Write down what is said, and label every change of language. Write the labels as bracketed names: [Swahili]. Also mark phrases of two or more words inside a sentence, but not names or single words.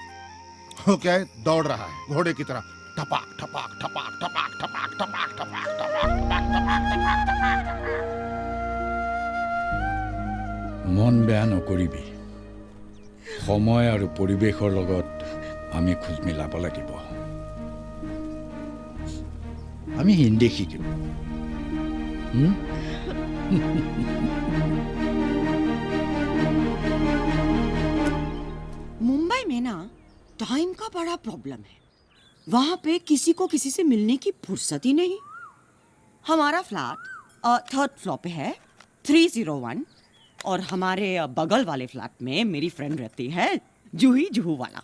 [Hindi] वो क्या है? दौड़ रहा है घोड़े की तरह, ठपाक ठपाक ठपाक ठपाक ठपाक ठपाक ठपाक ठपाक ठपाक ठपाक। [Assamese] মন বেয়া নকৰিবি, সময় আৰু পৰিৱেশৰ লগত আমি খোজ মিলাব লাগিব। আমি হিন্দী শিকিম। [Hindi] मुंबई में ना टाइम का बड़ा प्रॉब्लम है। वहां पे किसी को किसी से मिलने की फुर्सत ही नहीं। हमारा फ्लैट 3rd फ्लोर पे है, 301, और हमारे बगल वाले फ्लैट में मेरी फ्रेंड रहती है, जूही वाला।